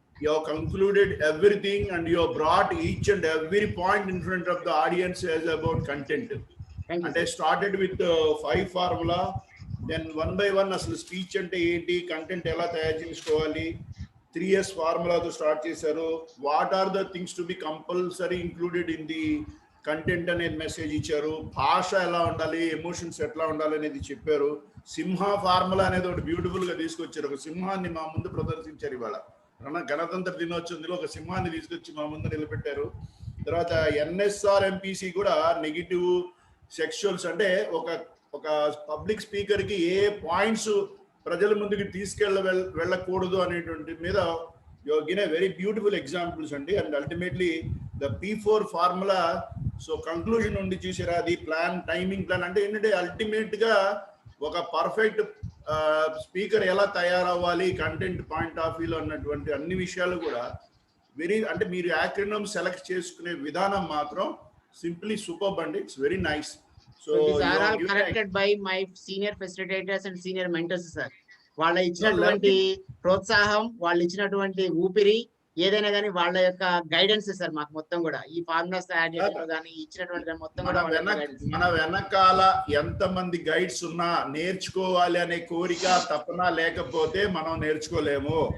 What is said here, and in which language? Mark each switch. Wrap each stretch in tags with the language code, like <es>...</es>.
<en>You have concluded everything and you have brought each and every point in front of the audience as about content. Thank you, And I started with 5 formula, then one by one</en> <te>అసలు speech అంటే ఏంటి, content ఎలా తయారు చేసుకోవాలి, 3S ఫార్ములాతో start చేశారు.</te> <en>what are the things to be compulsory included in the content</en> <te>అనేది message ఇచ్చారు. భాష ఎలా ఉండాలి, ఎమోషన్స్ ఎట్లా ఉండాలి అనేది చెప్పారు. సింహ ఫార్ములా అనేది ఒకటి బ్యూటిఫుల్ గా తీసుకొచ్చారు. ఒక సింహాన్ని మా ముందు ప్రదర్శించారు. ఇవాళ గణతంత్ర దినోత్సవంలో ఒక సింహాన్ని తీసుకొచ్చి మా ముందు నిలబెట్టారు. తర్వాత ఎన్ఎస్ఆర్ ఎంపీసీ కూడా నెగిటివ్ సెక్షువల్స్ అంటే ఒక పబ్లిక్ స్పీకర్ కి ఏ పాయింట్స్ ప్రజల ముందుకి వెళ్ళకూడదు అనేటువంటి మీద</te> <en>give very beautiful examples</en> <te>అండి. And ultimately the P4 formula. So conclusion ఉండి చూసారా, అది ప్లాన్, టైమింగ్ ప్లాన్ అంటే ఏంటంటే అల్టిమేట్ గా ఒక పర్ఫెక్ట్ స్పీకర్ ఎలా తయారవ్వాలి కంటెంట్ పాయింట్ ఆఫ్ వ్యూలో అన్నటువంటి అన్ని విషయాలు కూడా అంటే మీరు యాక్రోనిమ్ సెలెక్ట్ చేసుకునే విధానం మాత్రం సింప్లీ సూపర్బ్ అండి.</te> <en>It's very nice. So these are all corrected by my senior facilitators and senior mentors sir.</en> <te>వాళ్ళ ఇచ్చినటువంటి ప్రోత్సాహం, వాళ్ళు ఇచ్చినటువంటి ఊపిరి, ఏదైనా కానీ వాళ్ళ యొక్క గైడెన్స్ సార్ మాకు మొత్తం కూడా ఈ ఫార్ములాస్ తయారు చేయడంలో కానీ ఇచ్చినటువంటి మొత్తం కూడా మన వెనకాల ఎంతమంది గైడ్స్ ఉన్నా నేర్చుకోవాలి అనే కోరిక తపన లేకపోతే మనం నేర్చుకోలేము.</te>